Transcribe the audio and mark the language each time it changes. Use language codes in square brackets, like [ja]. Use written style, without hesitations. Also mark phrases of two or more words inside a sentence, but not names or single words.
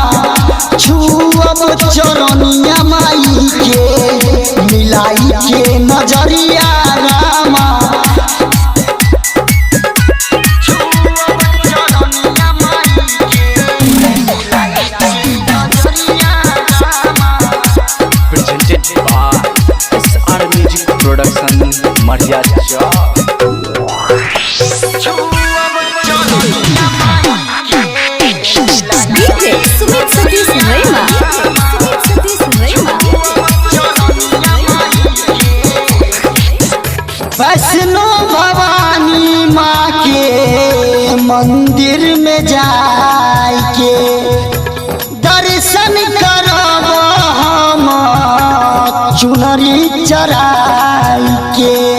[bho] छुअब चरनिया माई के मिलाई के नजरिया रामा। [en] presented by SR Music Production Maria DJ Sumit Satish Rema. DJ Sumit Satish Rema. [bho] वैष्णो भवानी माँ के मंदिर में जाय के दर्शन करब हम चुनरी चढ़ाई के।